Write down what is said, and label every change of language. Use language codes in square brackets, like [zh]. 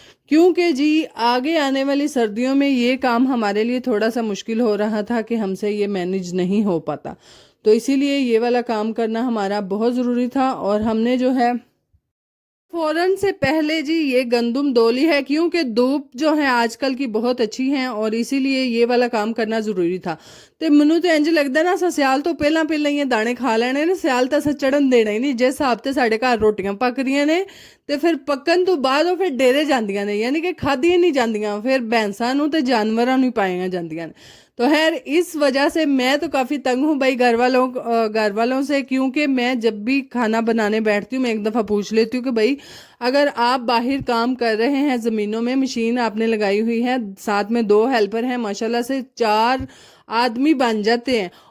[hi] क्योंकि जी आगे आने वाली सर्दियों में ये काम हमारे लिए थोड़ा सा मुश्किल हो रहा था कि हमसे ये मैनेज नहीं हो पाता। तो इसीलिए ये वाला काम करना हमारा बहुत ज़रूरी था। और हमने जो है फौरन से पहले जी ये गंदुम डोली है, क्योंकि धूप जो है आजकल की बहुत अच्छी है, और इसीलिए ये वाला काम करना जरूरी था। [pa] ਤੇ ਮੈਨੂੰ ਤੇ ਇੰਜ ਲੱਗਦਾ ਨਾ ਅਸਾਂ ਸਿਆਲ ਤੋਂ ਪਹਿਲਾਂ ਪਹਿਲਾਂ ਹੀ ਇਹ ਦਾਣੇ ਖਾ ਲੈਣੇ ਨੇ, ਸਿਆਲ ਤਾਂ ਅਸਾਂ ਚੜਨ ਦੇਣਾ ਹੀ ਨਹੀਂ। ਜਿਸ ਹਿਸਾਬ ਤੇ ਸਾਡੇ ਘਰ ਰੋਟੀਆਂ ਪੱਕਦੀਆਂ ਨੇ ਤੇ ਫਿਰ ਪੱਕਣ ਤੋਂ ਬਾਅਦ ਉਹ ਫਿਰ ਡੇਰੇ ਜਾਂਦੀਆਂ ਨੇ, यानी कि ਖਾਧੀਆਂ नहीं ਜਾਂਦੀਆਂ, ਫਿਰ ਭੈਂਸਾਂ ਨੂੰ ਤੇ ਜਾਨਵਰਾਂ ਨੂੰ ਹੀ ਪਾਈਆਂ ਜਾਂਦੀਆਂ ਨੇ। [hi] तो खैर इस वजह से मैं तो काफ़ी तंग हूँ भाई घर वालों से, क्योंकि मैं जब भी खाना बनाने बैठती हूँ मैं एक दफ़ा पूछ लेती हूँ कि भाई अगर आप बाहर काम कर रहे हैं, ज़मीनों में मशीन आपने लगाई हुई है, साथ में दो हेल्पर हैं, माशाल्लाह से चार आदमी बन जाते हैं।